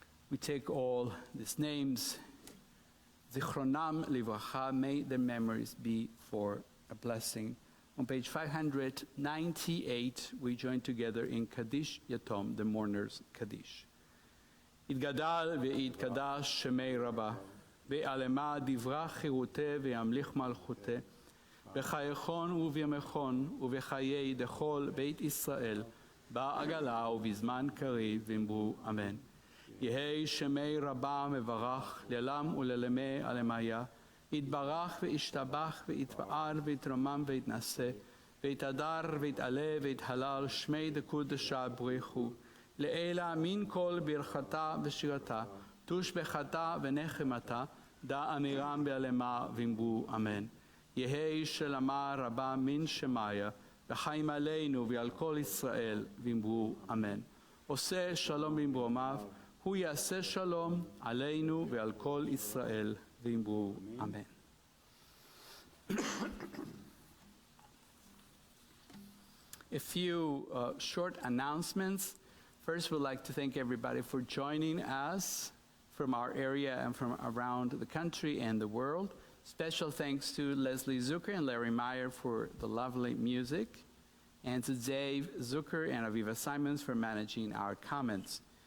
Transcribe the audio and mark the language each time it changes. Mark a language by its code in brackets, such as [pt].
[en] We take all these names, Zichronam Livracha, may their memories be for a blessing. On page 598, we join together in Kaddish Yatom, the mourners' Kaddish. [arc] יתגדל ויתקדש שמי רבה, ועלמה דברה חירותה וימליך מלכותה, בחייכון ובימיכון ובחיי דכל בית ישראל, בעגלה ובזמן קריב ואמרו אמן. יהי שמי רבה מברך לעולם ולעלמי עלמיה, יתברך וישתבח ויתפאר ויתרומם ויתנשא, ויתהדר ויתעלה ויתהלל שמי דקודשה בריחו, לעילה מן כל ברכתה ושירתה, תושבחתה ונחמתה, דא אמירם בעלמה ואמרו אמן. יהי שלמה רבה מן שמיה, וחיים עלינו ועל כל ישראל ואמרו אמן. [he] עושה שלום במרומיו, הוא יעשה שלום עלינו ועל כל ישראל ואמרו אמן. [en] A few short announcements. First, we'd like to thank everybody for joining us from our area and from around the country and the world. Special thanks to Leslie Zucker and Larry Meyer for the lovely music, and to Dave Zucker and Aviva Simons for managing our comments.